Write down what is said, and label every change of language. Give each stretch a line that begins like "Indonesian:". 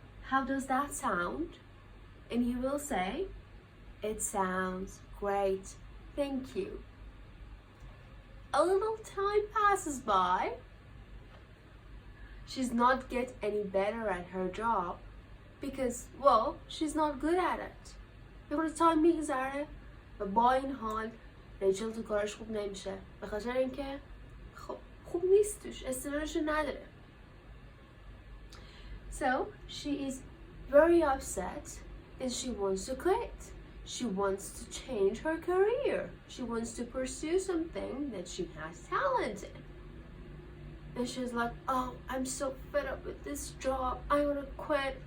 English: How does that sound? And you will say, it sounds great. Thank you. A little time passes by. She's not get any better at her job because, well, she's not good at it.
Persian: میخوره تایم میگذره و با این حال ریچل تو کارش خوب نمیشه به خاطر اینکه خب خوب نیست توش، استعدادشو نداره.
English: So she is very upset and she wants to quit. She wants to change her career. She wants to pursue something that she has talent in. And she's like, oh, I'm so fed up with this job. I want to quit.